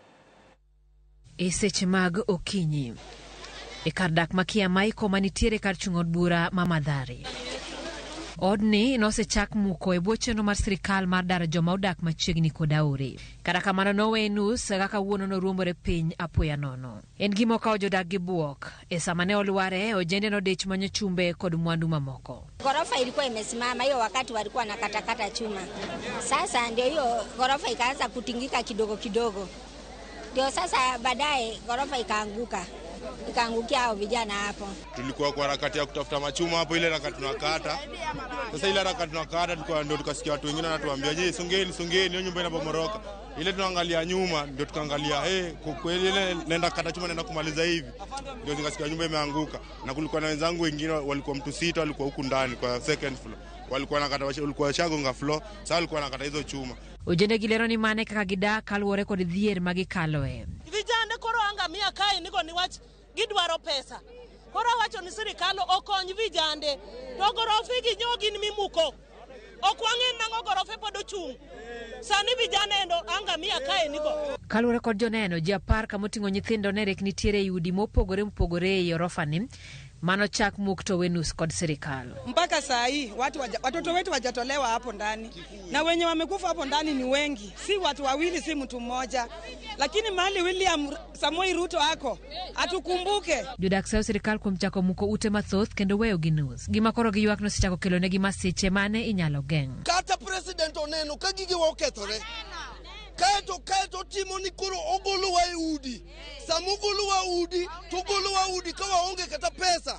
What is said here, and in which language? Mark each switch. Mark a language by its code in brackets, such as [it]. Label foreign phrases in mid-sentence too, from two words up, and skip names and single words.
[luo] E seche mag okinyi e kar dak makia Michael manitiere kar chung'od bura ma Mathare. Odni nosechak muko e bwo chenro mar sirikal mar daro joma odak machiegni kod aore. Kata kamano nowe nus kaka wuono noruombore piny apoya nono. En gima okawo jodak gi buok e sama ne olware ojende nodich manyo chumbe kod mwandu mamoko. [sw] Ghorofa ilikuwa imesimama hiyo wakati walikuwa na katakata chuma. Sasa ndio hiyo ghorofa ikaanza kutingika kidogo kidogo. Ndio sasa baadaye ghorofa ikaanguka. Ikaangukia hao vijana hapo. Tulikuwa kwa harakati ya kutafuta machuma hapo, ile harakati tunakata. Sasa ile harakati tunakata tulikuwa ndio tukasikia watu wengine wanatuambia, "Je, songeni, hiyo nyumba inabomoroka." Ile tunaangalia nyuma ndio tukaangalia, kwa kweli ile nenda kata chuma nenda kumaliza hivi. Ndio tukasikia nyumba imeanguka. Na kulikuwa na wenzangu wengine walikuwa mtu 6 walikuwa huku ndani kwa [en] second floor. [sw] Walikuwa nakata walikuwa shagonga floor, sasa walikuwa nakata hizo chuma. [luo] Ojende gilero ni mane kaka gidak kaluwore kod dhier magikaloe. Vijana koro angamia kae niko ni wach gidwaro pesa. Koro wacho ni sirikal okony vijande. To gorofe gi nyogi ni mimuko. Okwangen nango gorofe pod ochung'. Sani vijana endo angamia kae niko. Kaluwore kod joneno ji 10 kamoting'o nyithindo nerek nitiere yudi mopogore e orofani mano chak mukto wenus kod sirikal. [sw] Mpaka saa hii watoto wetu wajatolewa hapo ndani. Na wenye wamekufa hapo ndani ni wengi. Si watu wawili, si mtu mmoja. Lakini mahali William Samoei Ruto ako atukumbuke. [luo] Jodak sayo sirikal kuom chako muko ute mathoth kendo weyo gi nus. Gima koro giywak no sechako kelo negi masiche mane inyalo geng'. Kata president oneno ka gige okethore. Kaeto timo ni koro ogolo wa udi. Samugolo wa udi, tugolo wa udi ka waonge kata pesa.